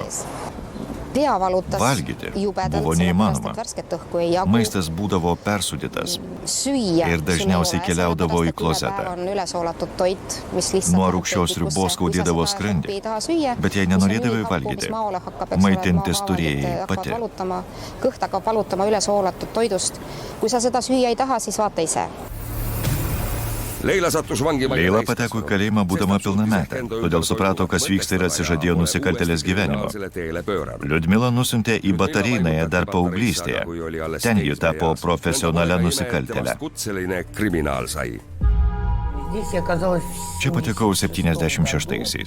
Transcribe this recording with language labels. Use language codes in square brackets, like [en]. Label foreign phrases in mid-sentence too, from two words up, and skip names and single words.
[lt] Valgyti buvo neįmanoma. Maistas būdavo persūdytas ir dažniausiai keliaudavo į klozetą. Nuo rūgščios sriubos skaudėdavo skrandį, bet jei nenorėdavai valgyti, maitintis turėjai pati. [et] Kõht hakkab valutama ülesoolatud toidust. Kui sa seda süüa ei taha, siis vaata ise. [lt] Leila pateko į kalėjimą būdama pilnametė, todėl suprato, kas vyksta ir atsižadėjo nusikaltėlės gyvenimo. Liudmila nusiuntė į Batareinoje dar paauglystėje. Ten ji tapo profesionalia nusikaltėle. Čia patekau 76-aisiais.